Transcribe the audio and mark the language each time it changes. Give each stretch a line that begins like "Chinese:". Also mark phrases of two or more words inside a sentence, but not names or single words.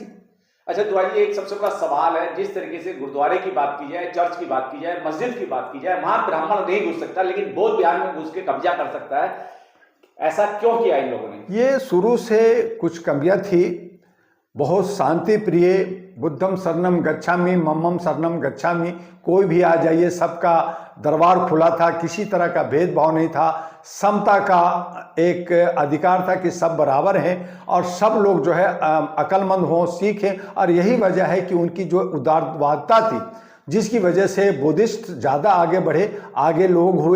Hindi: अच्छा तो ये एक सबसे बड़ा सवाल है, जिस तरीके से गुरुद्वारे की बात की जाए, चर्च की बात की जाए, मस्जिद की बात की जाए, वहां ब्राह्मण नहीं घुस सकता, लेकिन बौद्ध बिहार में घुस के कब्जा कर सकता है। ऐसा क्यों किया इन लोगों ने? ये शुरू से कुछ कमियां थी। बहुत शांति प्रिय
Pali: बुद्धम शरणम गच्छामि, मम्मम शरणम गच्छामि,
Hindi: कोई भी आ जाइए, सबका दरबार खुला था, किसी तरह का भेदभाव नहीं था, समता का एक अधिकार था कि सब बराबर हैं और सब लोग जो है अक्लमंद हों, सीखें। और यही वजह है कि उनकी जो उदारवादता थी, जिसकी वजह से बुद्धिस्ट ज़्यादा आगे बढ़े, आगे लोग हुए।